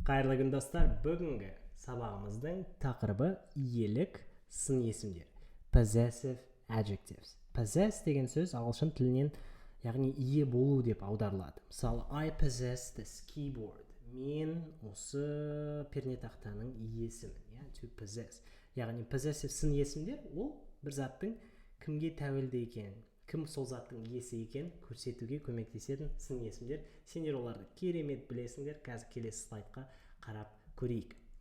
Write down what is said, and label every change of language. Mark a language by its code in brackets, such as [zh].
[kk] Қайырлы күн достар, бүгінгі сабағымыздың тақырыбы иелік сын есімдер. [en] Possessive adjectives. [kk] Possess деген сөз ағылшын тілінен, яғни ие болу деп аударылады. [en] Мысалы, I possess this keyboard. [kk] Мен осы пернетақтаның иесімін. [en] To possess. [kk] Яғни possessive сын есімдер ол бір заттың кімге тәуелді екен, кім сол заттың иесі екен көрсетуге көмектесетін сын есімдер. Сендер оларды керемет білесіңдер. Қазір келесі слайдқа қарап көрейік.